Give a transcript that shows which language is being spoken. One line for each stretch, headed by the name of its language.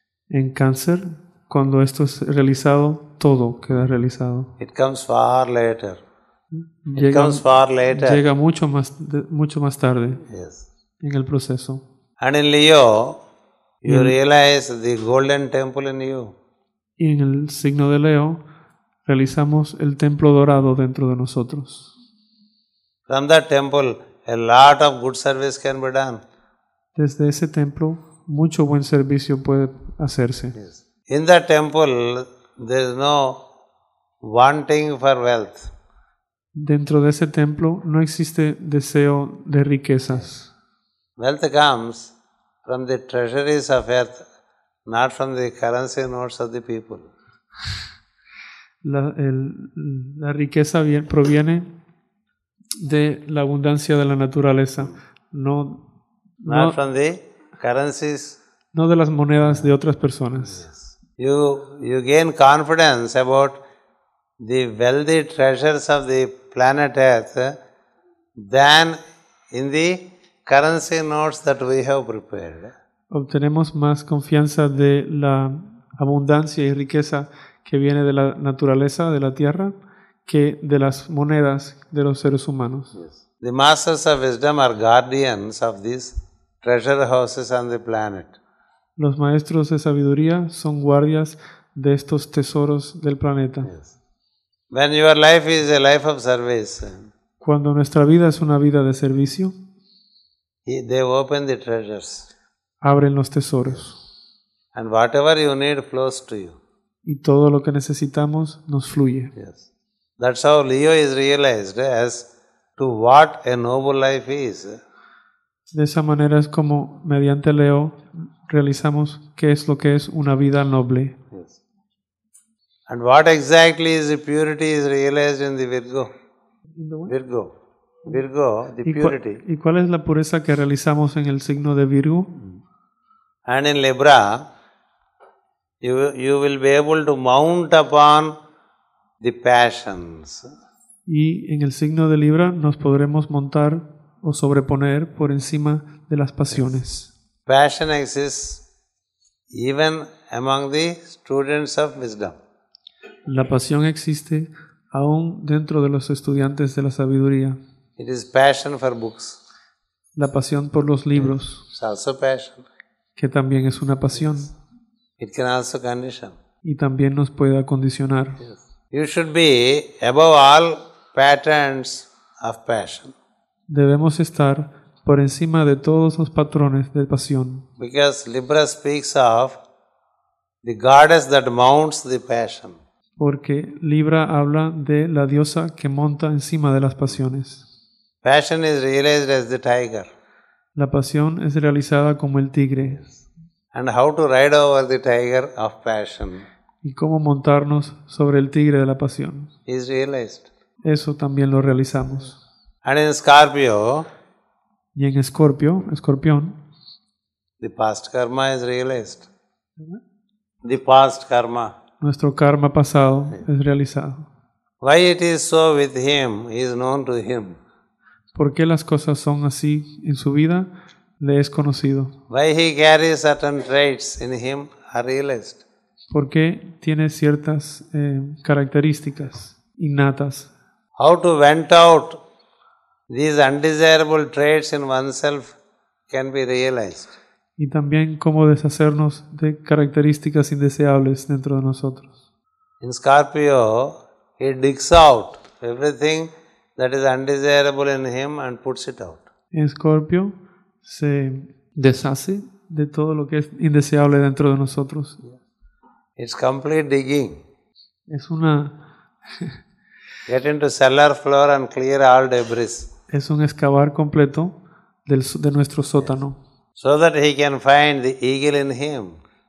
Spanish: En Cáncer, cuando esto es realizado, todo queda realizado.
English: It comes far later. It comes far later.
Spanish: Llega mucho más tarde
English: Yes.
Spanish: en el proceso.
English: And in Leo, you realize the golden temple in you.
Spanish: Y en el signo de Leo, realizamos el templo dorado dentro de nosotros.
English: From that temple, a lot of good service can be done.
Spanish: Desde ese templo, mucho buen servicio puede hacerse.
English: Yes. In that temple, there is no wanting for wealth.
Spanish: Dentro de ese templo no existe deseo de riquezas.
English: Wealth comes from the treasuries of earth, not from the currency notes of the people.
Spanish: La riqueza proviene de la abundancia de la naturaleza,
English: Not from the currencies
Spanish: no de las monedas de otras personas.
English: You gain confidence about the wealthy treasures of the planet Earth than in the currency notes that we have prepared.
Spanish: Obtenemos más confianza de la abundancia y riqueza que viene de la naturaleza, de la tierra, que de las monedas de los seres humanos.
English: The masters of wisdom are guardians of these treasure houses on the planet.
Spanish: Los maestros de sabiduría son guardias de estos tesoros del planeta.
English: When your life is a life of service,
Spanish: Cuando nuestra vida es una vida de servicio,
English: they open the treasures.
Spanish: abren los tesoros.
English: And whatever you need flows to you.
Spanish: Y todo lo que necesitamos nos fluye.
English: Yes. That's how Leo is realized as to what a noble life is.
Spanish: De esa manera es como, mediante Leo, realizamos qué es lo que es una vida noble.
English: Yes. And what exactly is the purity is realized in the Virgo. Virgo, the purity.
Spanish: ¿Y cuál es la pureza que realizamos en el signo de Virgo?
English: And in Libra, you will be able to mount upon the passions.
Spanish: Y en el signo de Libra nos podremos montar o sobreponer por encima de las pasiones.
English: Passion exists even among the students of wisdom.
Spanish: La pasión existe aún dentro de los estudiantes de la sabiduría.
English: It is passion for books.
Spanish: La pasión por los libros,
English: It's also passion.
Spanish: que también es una pasión
English: It can also condition.
Spanish: y también nos puede acondicionar.
English: You should be above all patterns of passion.
Spanish: Debemos estar por encima de todos los patrones de pasión,
English: Because Libra speaks of the goddess that mounts the passion.
Spanish: porque Libra habla de la diosa que monta encima de las pasiones.
English: Passion is realized as the tiger.
Spanish: La pasión es realizada como el tigre.
English: And how to ride over the tiger of passion
Spanish: Y cómo montarnos sobre el tigre de la pasión.
English: is realized.
Spanish: Eso también lo realizamos.
English: And in Scorpio,
Spanish: Y en Escorpión,
English: the past karma is realized. The past karma.
Spanish: nuestro karma pasado es realizado.
English: Why it is so with him is known to him.
Spanish: ¿Por qué las cosas son así en su vida? Le es conocido.
English: Why he carries certain traits in him are realized.
Spanish: ¿Por qué tiene ciertas características innatas?
English: How to vent out these undesirable traits in oneself can be realized.
Spanish: Y también cómo deshacernos de características indeseables dentro de nosotros.
English: In Scorpio, he digs out everything that is undesirable in him and puts it out.
Spanish: En Escorpio se deshace de todo lo que es indeseable dentro de nosotros.
English: It's complete digging.
Spanish: Es una
English: Get into cellar floor and clear all debris
Spanish: es un excavar completo de nuestro sótano,
English: so that he can find the eagle in him.